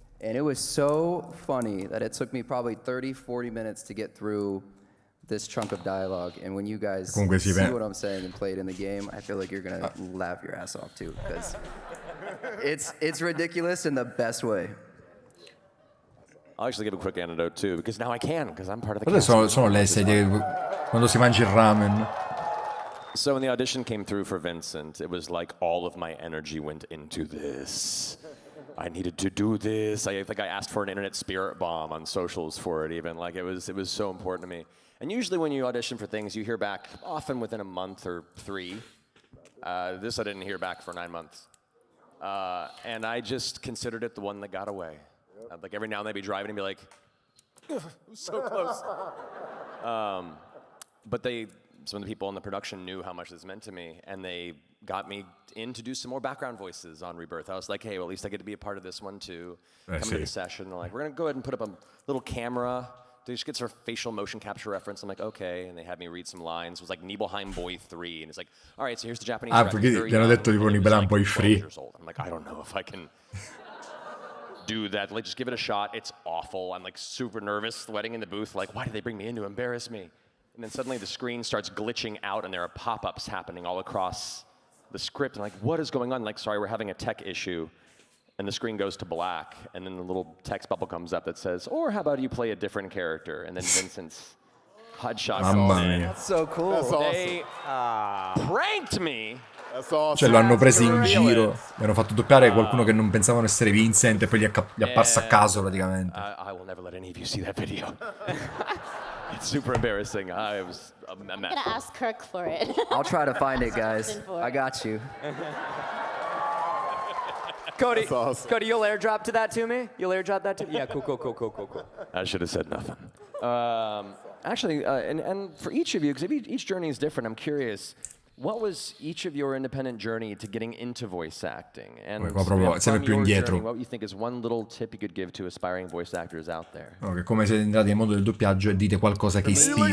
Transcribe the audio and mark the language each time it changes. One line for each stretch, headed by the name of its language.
English: And it was so funny that it took me probably 30, 40 minutes to get through this chunk of dialogue. And when you guys see what I'm saying and play it in the game, I feel like you're gonna laugh your ass off too, because it's ridiculous in the best way. I'll actually give a quick anecdote too, because now I can, because I'm part of the
Italian: Quelle
English: cast.
Italian: sono le sedie quando si mangia il ramen.
English: So when the audition came through for Vincent, it was like all of my energy went into this. I needed to do this. I think I asked for an internet spirit bomb on socials for it even. Like it was so important to me. And usually when you audition for things, you hear back often within a month or 3. This I didn't hear back for 9 months. And I just considered it the one that got away. Like every now and then I'd be driving and be like, it was so close. But some of the people in the production knew how much this meant to me, and they got me in to do some more background voices on Rebirth. I was like, hey, well, at least I get to be a part of this one too. Come to the session. They're like, we're gonna go ahead and put up a little camera. They just get sort of facial motion capture reference. I'm like, okay. And they had me read some lines. It was like Nibelheim Boy 3. And it's like, all right, so here's the Japanese rap.
Italian: Perché gli hanno detto tipo Nibelheim Boy 3.
English: I'm like, I don't know if I can do that. Like, just give it a shot. It's awful. I'm like super nervous, sweating in the booth. Like, why did they bring me in to embarrass me? And then suddenly the screen starts glitching out and there are pop-ups happening all across the script. I'm like, what is going on? Like, sorry, we're having a tech issue. And the screen goes to black, and then the little text bubble comes up that says, or how about you play a different character? And then Vincent's hotshot comes in. That's so cool. That's awesome. They pranked me. That's awesome.
Italian: Cioè lo hanno preso in giro, gli hanno fatto doppiare qualcuno che non pensavano essere Vincent e poi gli è apparso a caso praticamente.
English: I will never let any of you see that video. It's super embarrassing. I was a mess. I'm gonna ask Kirk for it. I'll try to find it, guys. I got you. Cody, That's awesome. Cody, you'll airdrop to that to me? You'll airdrop that to me? Yeah, cool. I should have said nothing. Actually, and for each of you, because each journey is different, I'm curious, what was each of your independent journey to getting into voice acting? And
Italian: Qua proprio sempre più
English: from your
Italian: indietro.
English: journey, what you think is one little tip you could give to aspiring voice actors out there?
Italian: Okay, come siete entrati nel mondo del doppiaggio e dite qualcosa che ispiri